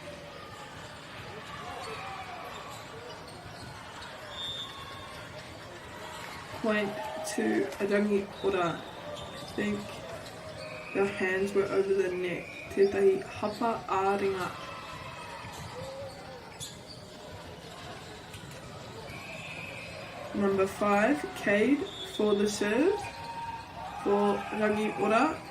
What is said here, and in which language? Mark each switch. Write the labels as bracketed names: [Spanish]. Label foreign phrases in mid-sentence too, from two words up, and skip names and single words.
[English] Point to Rangiora. I think their hands were over the neck. [Māori] Tētahi hapa āringa. [English] Number 5, Cade for the serve for Rangiora.